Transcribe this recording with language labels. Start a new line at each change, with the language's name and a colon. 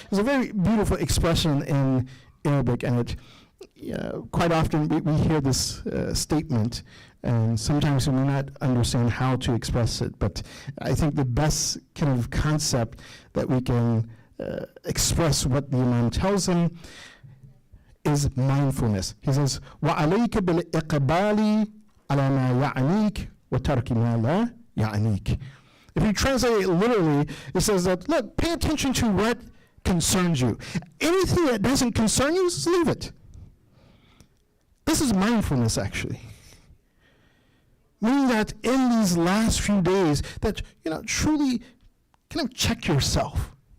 English: It's a very beautiful expression in Arabic, and it quite often we hear this statement, and sometimes we may not understand how to express it, but I think the best kind of concept that we can express what the Imam tells him is mindfulness. He says,
Arabic: وَعَلَيْكَ بِالْإِقْبَالِ عَلَى مَا يَعْنِيكَ وَتَرْكِ مَا لَا يَعْنِيكَ.
English: If you translate it literally, it says that, look, pay attention to what concerns you. Anything that doesn't concern you, just leave it. This is mindfulness, actually. Meaning that in these last few days, that, truly kind of check yourself.